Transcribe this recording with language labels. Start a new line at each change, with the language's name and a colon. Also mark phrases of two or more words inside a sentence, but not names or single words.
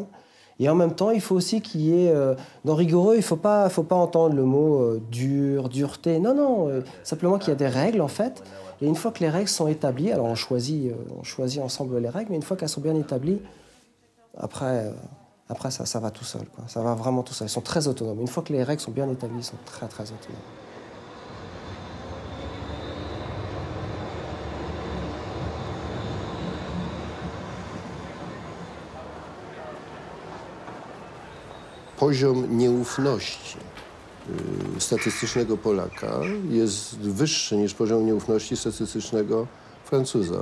French: Et en même temps, il faut aussi qu'il y ait, dans rigoureux, il ne faut pas entendre le mot dur, dureté. Non, simplement qu'il y a des règles, en fait. Et une fois que les règles sont établies, alors on choisit ensemble les règles, mais une fois qu'elles sont bien établies, après ça va tout seul, quoi. Ça va vraiment tout seul. Ils sont très autonomes. Une fois que les règles sont bien établies, ils sont très, très autonomes.
Polish: Poziom nieufności statystycznego Polaka jest wyższy niż poziom nieufności statystycznego Francuza.